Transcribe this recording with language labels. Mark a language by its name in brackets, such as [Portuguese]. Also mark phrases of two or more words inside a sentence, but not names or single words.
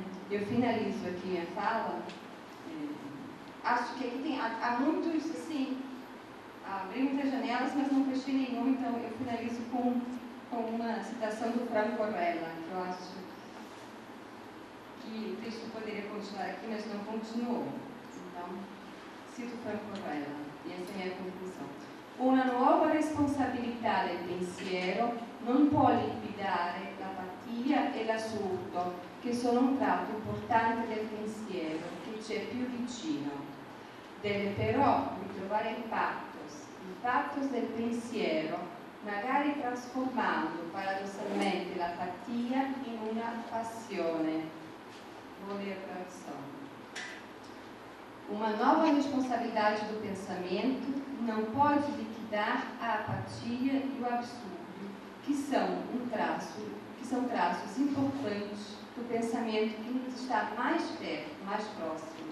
[Portuguese] Eu finalizo aqui minha fala. Acho que aqui há muitos, assim, abri muitas janelas, mas não fechei nenhuma, então eu finalizo com uma citação do Franco Orella, que eu acho que o texto poderia continuar aqui, mas não continuou. Então, cito Franco Orella, e essa é a minha conclusão. [Italian] Una nuova responsabilità del pensiero non può liquidare l'apatia e l'assurdo, che sono un tratto importante del pensiero che c'è più vicino. Deve però ritrovare il fatos del pensiero, magari trasformando paradossalmente l'apatia in una passione. [Portuguese] Vou ler a tradução. Uma nova responsabilidade do pensamento não pode liquidar a apatia e o absurdo, que são traços importantes do pensamento que nos está mais perto, mais próximo.